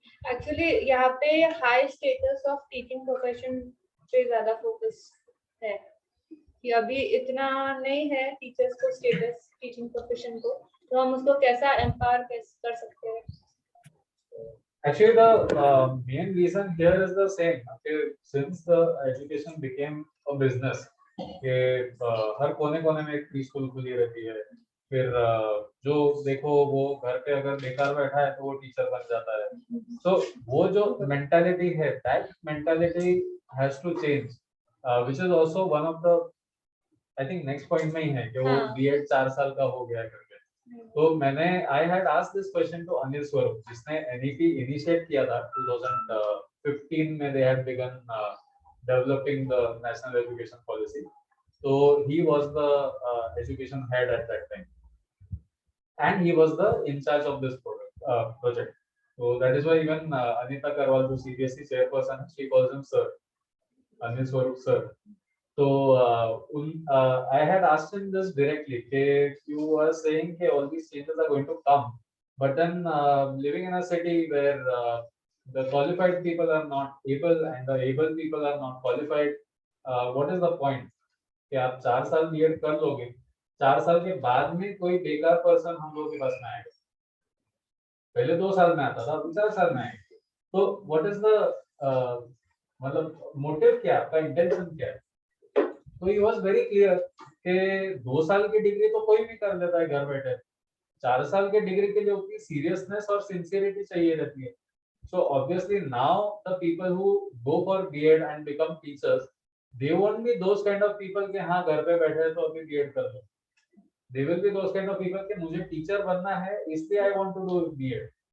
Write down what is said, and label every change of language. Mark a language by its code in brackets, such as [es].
[hi] Actually यहाँ पे high status of teaching profession पे ज्यादा फोकस है कि अभी इतना नहीं है टीचर्स को स्टेटस टीचिंग प्रोफेशन को, तो हम उसको कैसा एम्पावर कर सकते हैं. [en] Actually, the main reason here is the same. Okay, since the education became a business, [hi] कि हर कोने-कोने में एक प्री स्कूल खुली रहती है. फिर जो देखो वो घर पे अगर बेकार बैठा है तो वो टीचर बन जाता है. तो वो जो मेंटालिटी है, [en] that mentality has to change, which is also one of the, I think next point [hi] में ही है कि वो B.Ed 4 साल का हो गया करके. तो मैंने [en] I had asked this question to [hi] Anil Swarup, जिसने NEP initiate किया था 2015 में. [en] They had begun developing the national education policy. So he was the education head at that time. and he was the in charge of this project. So that is why even Anita Karwal, the CBSE chairperson, she calls him sir, Anil Swarup sir. So I had asked him this directly. You were saying that all these changes are going to come, but then living in a city where the qualified people are not able and the able people are not qualified, what is the point? [hi] कि आप 4 साल BEd कर लोगे, 4 साल के बाद में कोई बेकार पर्सन हम लोग के पास में आएगा, पहले 2 साल में आता था, अभी 4 साल में आएगा, तो [en] what is the [hi] मतलब मोटिव क्या है, आपका इंटेंशन क्या है? तो [en] he was very clear [hi] कि 2 साल की डिग्री तो कोई भी कर लेता है घर बैठे, 4 साल के डिग्री के लिए उतनी सीरियसनेस और सिंसियरिटी चाहिए रहती है. [en] So obviously now the people who go for B.Ed and become teachers, they won't be those kind of people [hi] कि हाँ घर पे बैठे हैं तो अभी B.Ed कर लो. [en] They will be those kind of people [hi] कि मुझे टीचर बनना है इसलिए [en] I want to do B.Ed.